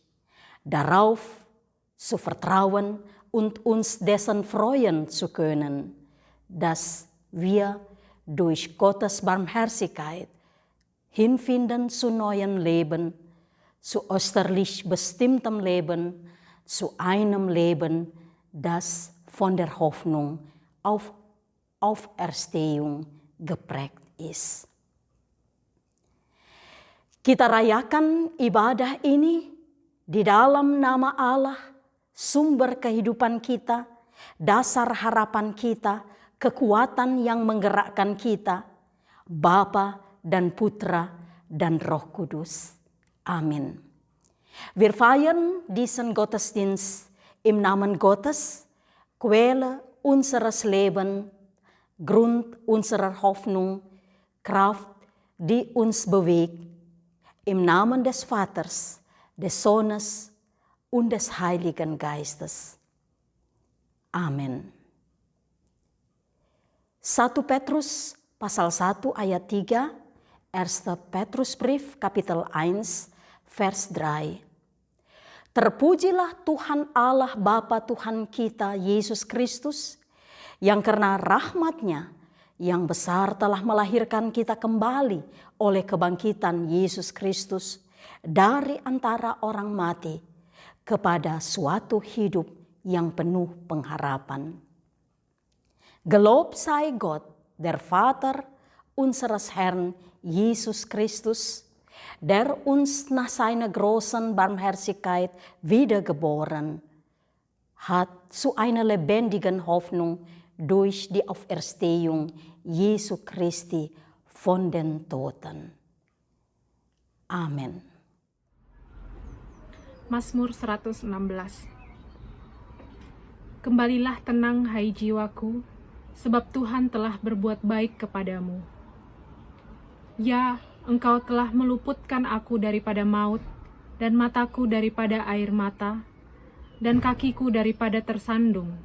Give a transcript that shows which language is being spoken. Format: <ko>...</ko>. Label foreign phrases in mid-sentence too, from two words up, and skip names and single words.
<de>darauf zu vertrauen und uns dessen freuen zu können, dass wir durch Gottes Barmherzigkeit hinfinden zu neuem Leben, zu österlich bestimmtem Leben, zu einem Leben, das von der Hoffnung auf Auferstehung geprägt ist.</de> <id>Kita rayakan ibadah ini di dalam nama Allah, sumber kehidupan kita, dasar harapan kita, kekuatan yang menggerakkan kita, Bapa dan Putra dan Roh Kudus. Amin.</id> <de>Wir feiern diesen Gottesdienst im Namen Gottes, Quelle unseres Lebens, Grund unserer Hoffnung, Kraft, die uns bewegt, im Namen des Vaters, des Sohnes und des Heiligen Geistes.</de> <id>Amin. 1 Petrus pasal 1 ayat 3,</id> <de>1 Petrusbrief kapitel 1 vers 3.</de> <id>Terpujilah Tuhan Allah Bapa Tuhan kita Yesus Kristus, yang karena rahmat-Nya yang besar telah melahirkan kita kembali oleh kebangkitan Yesus Kristus dari antara orang mati, kepada suatu hidup yang penuh pengharapan.</id> <de>Gelobt sei Gott, der Vater unseres Herrn Jesus Christus, der uns nach seiner großen Barmherzigkeit wiedergeboren hat zu einer lebendigen Hoffnung durch die Auferstehung Jesu Christi von den Toten. Amen.</de> <id>Mazmur 116. Kembalilah tenang hai jiwaku, sebab Tuhan telah berbuat baik kepadamu. Ya, Engkau telah meluputkan aku daripada maut, dan mataku daripada air mata, dan kakiku daripada tersandung.</id>